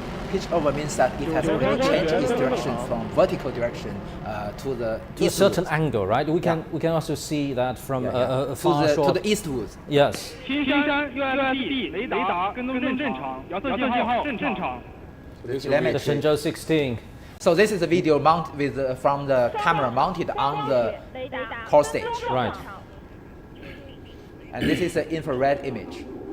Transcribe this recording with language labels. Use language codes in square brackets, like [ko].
[en] Pitch over means that it has already changed its direction from vertical direction to the to a certain angle, right? We can also see that from a far to the eastward. Yes. [zh] 新山 USD 雷达跟踪正常，遥测信号正常。 [en] The Shenzhou-16. So this is a video mounted with from the camera mounted on the core stage. Right. And this is an infrared image.